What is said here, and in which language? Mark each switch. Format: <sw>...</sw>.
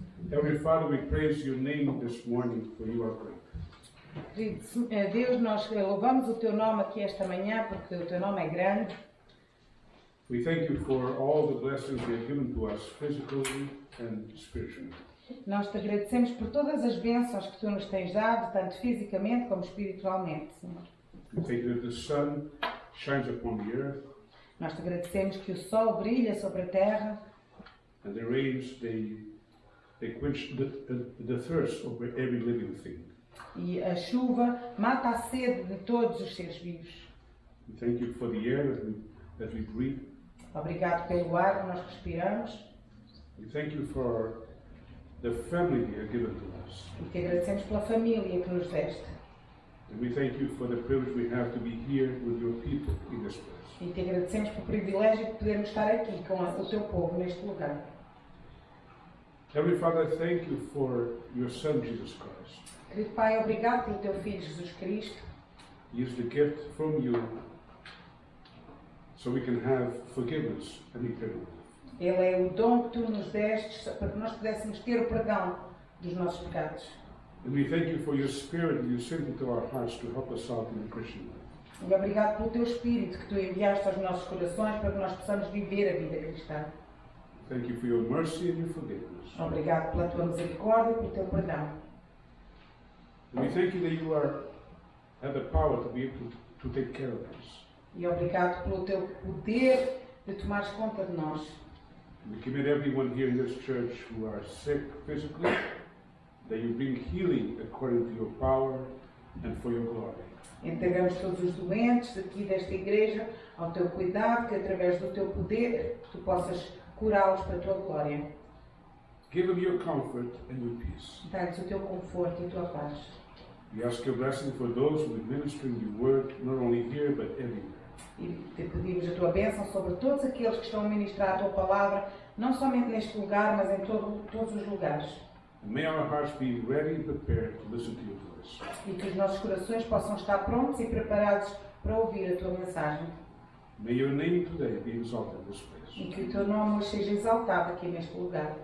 <en>Heavenly Father, we praise your name this morning, for you are great.</en> <pt>Deus, nós louvamos o teu nome aqui esta manhã porque o teu nome é grande.</pt> <en>We thank you for all the blessings you have given to us physically and spiritually.</en> <pt>Nós te agradecemos por todas as bênçãos que tu nos tens dado, tanto fisicamente como espiritualmente, Senhor.</pt> <en>We thank you that the sun shines upon the earth.</en> <pt>Nós te agradecemos que o sol brilha sobre a terra</pt> <en>And the rains, they quench the thirst of every living thing.</en> <pt>e a chuva mata a sede de todos os seres vivos.</pt> <en>We thank you for the air that we breathe.</en> <pt>Obrigado pelo ar que nós respiramos</pt> <en>We thank you for the family you have given to us.</en> <pt>e te agradecemos pela família que nos deste.</pt> <en>And we thank you for the privilege we have to be here with your people in this place.</en> <pt>E te agradecemos pelo privilégio de podermos estar aqui com o teu povo neste lugar.</pt> <en>Heavenly Father, thank you for your Son, Jesus Christ.</en> <pt>Querido Pai, obrigado pelo teu Filho Jesus Cristo.</pt> <en>He is the gift from you so we can have forgiveness and eternal life.</en> <pt>Ele é o dom que tu nos destes para que nós pudéssemos ter o perdão dos nossos pecados.</pt> <en>And we thank you for your Spirit that you sent into our hearts to help us out in the Christian life.</en> <pt>E obrigado pelo teu Espírito que tu enviaste aos nossos corações para que nós possamos viver a vida cristã.</pt> <en>Thank you for your mercy and your forgiveness.</en> <pt>Obrigado pela tua misericórdia e pelo teu perdão.</pt> <en>And we thank you that you have the power to be able to take care of us.</en> <pt>E obrigado pelo teu poder de tomares conta de nós.</pt> <en>We commit everyone here in this church who are sick physically, that you bring healing according to your power and for your glory.</en> <pt>Entregamos todos os doentes aqui desta igreja ao teu cuidado, que através do teu poder tu possas curá-los para a tua glória.</pt> <en>Give them your comfort and your peace.</en> <pt>Dá-lhes o teu conforto e a tua paz.</pt> <en>We ask your blessing for those who are ministering your word, not only here but everywhere.</en> <pt>E te pedimos a tua bênção sobre todos aqueles que estão a ministrar a tua palavra, não somente neste lugar, mas em todos os lugares.</pt> <en>And may our hearts be ready and prepared to listen to your voice.</en> <pt>E que os nossos corações possam estar prontos e preparados para ouvir a tua mensagem.</pt> <en>May your name today be exalted in this place.</en> <pt>E que o teu nome hoje seja exaltado aqui neste lugar.</pt>